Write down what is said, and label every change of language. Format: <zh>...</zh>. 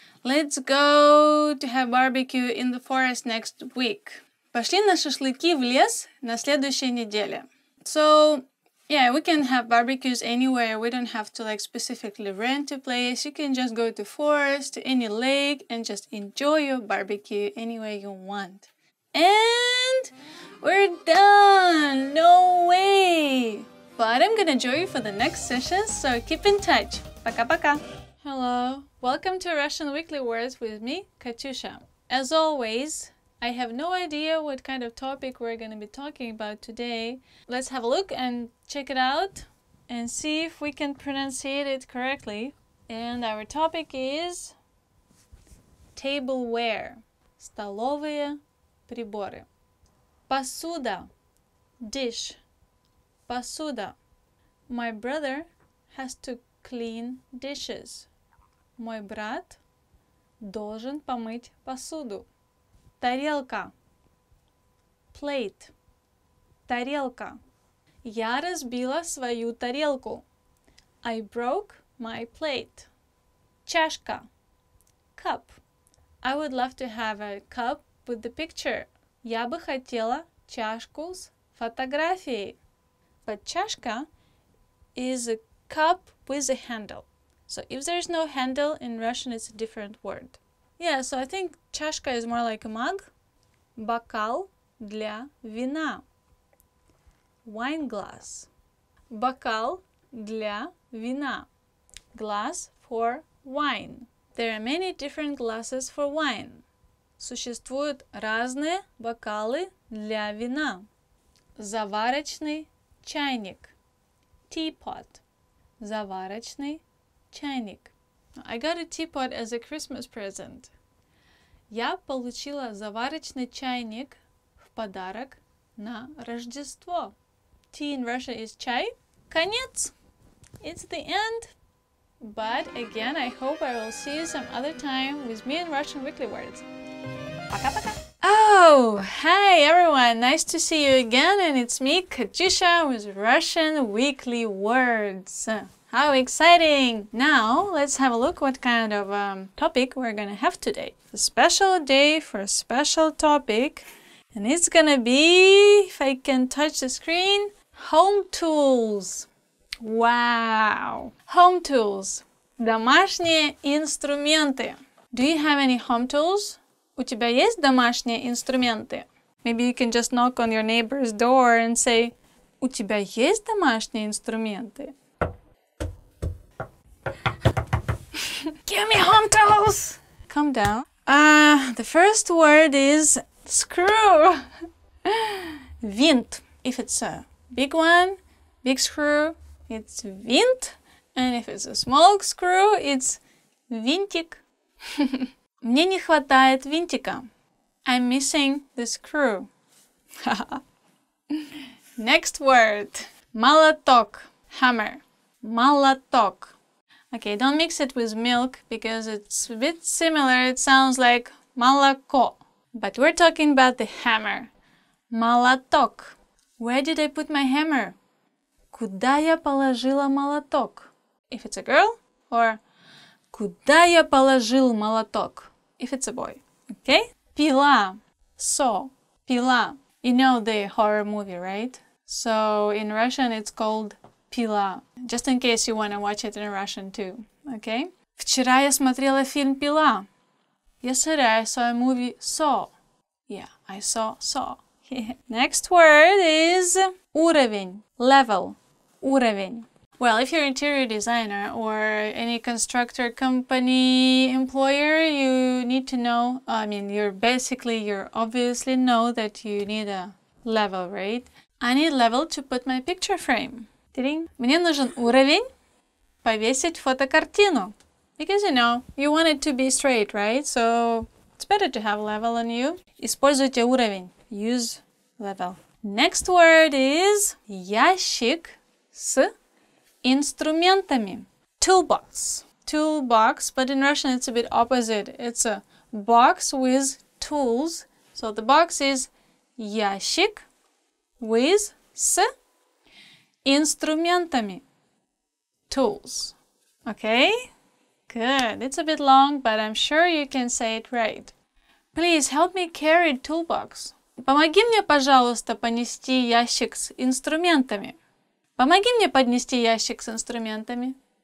<en>Let's go to have barbecue in the forest next week.</en> <ru>Пошли на шашлыки в лес на следующей неделе.</ru> <en>So, yeah, we can have barbecues anywhere. We don't have to like specifically rent a place. You can just go to forest, to any lake, and just enjoy your barbecue any way you want. And we're done! No way! But I'm gonna join you for the next session, so keep in touch.</en> <ru>Пока-пока!</ru> <en>Hello, welcome to Russian Weekly Words with me, Katyusha. As always, I have no idea what kind of topic we're gonna be talking about today. Let's have a look and check it out and see if we can pronunciate it correctly. And our topic is tableware.</en> <ru>Столовые приборы. Посуда. Dish. Посуда.</ru> <en>My brother has to clean dishes.</en> <ru>Мой брат должен помыть посуду. Тарелка. Plate. Тарелка. Я разбила свою тарелку.</ru> <en>I broke my plate.</en> <ru>Чашка. Cup.</ru> <en>I would love to have a cup with the picture.</en> <ru>Я бы хотела чашку с фотографией.</ru> <en>But чашка is a cup with a handle. So if there's no handle in Russian, it's a different word. Yeah, so I think чашка is more like a mug.</en> <ru>Бокал для вина. Wine glass. Бокал для вина.</ru> <en>Glass for wine. There are many different glasses for wine.</en> <ru>Существуют разные бокалы для вина. Заварочный чайник. Teapot. Заварочный чайник.</ru> <en>I got a teapot as a Christmas present.</en> <ru>Я получила заварочный чайник в подарок на Рождество.</ru> <en>tea in Russia is чай. Конец. It's the end. But again, I hope I will see you some other time with me in Russian Weekly Words.</en> <ru>Пока-пока.</ru> <en>Oh, hi everyone. Nice to see you again. And it's me, Katyusha, with Russian Weekly Words. How exciting! Now, let's have a look what kind of topic we're gonna have today. A special day for a special topic. And it's gonna be, if I can touch the screen, home tools. Wow! Home tools.</en> <ru>Домашние инструменты.</ru> <en>Do you have any home tools?</en> <ru>У тебя есть домашние инструменты?</ru> <en>Maybe you can just knock on your neighbor's door and say,</en> <ru>у тебя есть домашние инструменты?</ru> <en>Give me home tools! Calm down. The first word is screw. ВИНТ. If it's a big one, big screw, it's ВИНТ. And if it's a small screw, it's винтик.</en> <ru>Мне не хватает винтика.</ru> <en>I'm missing the screw. Next word. Молоток. Hammer.</en> <ru>Молоток.</ru> <en>Okay, don't mix it with milk because it's a bit similar. It sounds like молоко. But we're talking about the hammer. Молоток. Where did I put my hammer?</en> <ru>Куда я положила молоток?</ru> <en>If it's a girl, or</en> <ru>куда я положил молоток?</ru> <en>If it's a boy. Okay? Пила. Saw. Пила. You know the horror movie, right? So in Russian it's called пила. Just in case you want to watch it in Russian too. Okay?</en> <ru>Вчера я смотрела фильм «Пила».</ru> <en>Yesterday I saw a movie Saw. Yeah, I saw Saw. Next word is уровень. Level. Уровень. Well, if you're an interior designer or any constructor company employer, you need to know, you obviously know that you need a level, right? I need level to put my picture frame.</en> <ru>Мне нужен уровень повесить фотокартину.</ru> <en>Because, you want it to be straight, right? So it's better to have level on you.</en> <ru>Используйте уровень.</ru> <en>Use level. Next word is</en> <ru>ящик с инструментами.</ru> <en>Toolbox. Toolbox, but in Russian it's a bit opposite. It's a box with tools. So the box is ящик with</en> <ru>с инструментами.</ru> <en>Tools. Okay? Good. It's a bit long, but I'm sure you can say it right. Please help me carry toolbox.</en> <ru>Помоги мне, пожалуйста, понести ящик с инструментами. Помоги мне поднести ящик с инструментами.</ru>